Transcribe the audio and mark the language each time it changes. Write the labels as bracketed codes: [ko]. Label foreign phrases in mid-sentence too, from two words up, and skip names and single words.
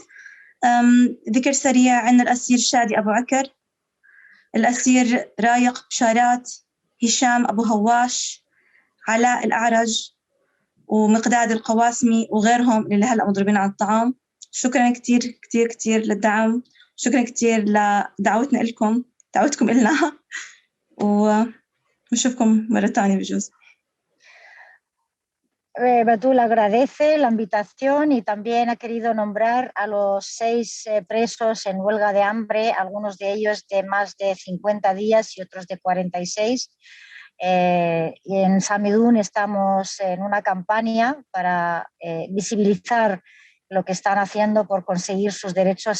[ar] ذكر سريع: عندنا الأسير شادي أبو عكر، الأسير رايق بشارات، هشام أبو هواش، علاء الأعرج، ومقداد القواسمي وغيرهم اللي هلأ مضربين على الطعام. شكرا كتير كتير كتير للدعم، شكرا كتير لدعوتنا لكم، دعوتكم إلنا، ونشوفكم مرة تانية بجوز. [es] Batul agradece la invitación y también ha querido nombrar a los 6 presos en huelga de hambre, algunos de ellos de más de 50 días y otros de 46. Y en Samidun estamos en una campaña para visibilizar lo que están haciendo por conseguir sus derechos.